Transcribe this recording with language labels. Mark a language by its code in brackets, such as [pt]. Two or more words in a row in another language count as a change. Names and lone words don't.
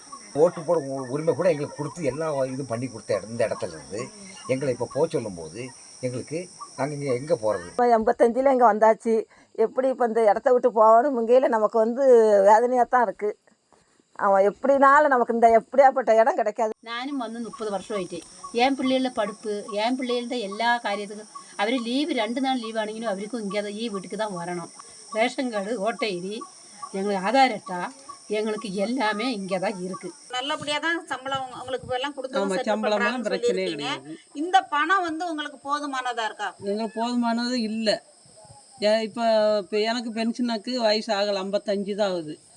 [ta] ஓட்டு போட உரிமை கூட எங்களுக்கு கொடுத்து எல்லா இதுவும் பண்ணி கொடுத்த இந்த இடத்துல இருந்து எங்களை இப்போ போக சொல்லும்போது எங்களுக்கு நாங்கள் இங்கே எங்கே போகிறது? இப்போ 85ல் இங்கே வந்தாச்சு. எப்படி இப்போ இந்த இடத்த விட்டு போகணும் முங்கையில் நமக்கு வந்து வேதனையாக தான் இருக்குது. அவன் எப்படினாலும் நமக்கு இந்த எப்படியாப்பட்ட இடம் கிடைக்காது. [ml] ഞാനും വന്ന് 30 വർഷമായിട്ട് എൻ പിള്ളേരുടെ പഠിപ്പ്, എൻ പിള്ളേരുടെ എല്ലാ കാര്യത്തിനും അവർ ലീവ് 2 നാൾ ലീവാണെങ്കിലും അവർക്കും ഇങ്ങനെ ഈ വീട്ടിലേക്ക് [ta] தான் வரணும். [en] ration card, [ta] ஓட்டை ஐடி, எங்களுக்கு ஆதார் அட்டை, எங்களுக்கு எல்லாமே இங்கே தான் இருக்குது. நல்லபடியாக தான் சம்பளம் உங்களுக்கு எல்லாம் ஆமாம், சம்பளம்லாம் பிரச்சனையே கொடுத்து. கிடையாது. இந்த பணம் வந்து உங்களுக்கு போதுமானதா இருக்கா? எங்களுக்கு போதுமானது இல்லை. இப்போ எனக்கு பென்ஷனுக்கு வயசு ஆகலை, 55 தான் ஆகுது.